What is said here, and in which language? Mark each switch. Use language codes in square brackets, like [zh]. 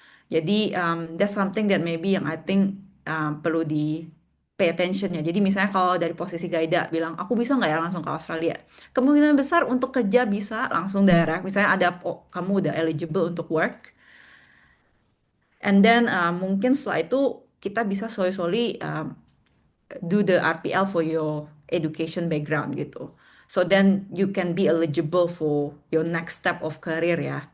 [en] Jadi that's something that maybe [id] yang [en] I think [id] perlu di [en] pay attention ya. [id] Jadi misalnya kalau dari posisi Gaida bilang aku bisa nggak ya langsung ke Australia? Kemungkinan besar untuk kerja bisa langsung direct. Misalnya ada kamu udah eligible untuk work, and then mungkin setelah itu kita bisa [en] solely do the RPL for your education background [id] gitu. [en] So then you can be eligible for your next step of career ya.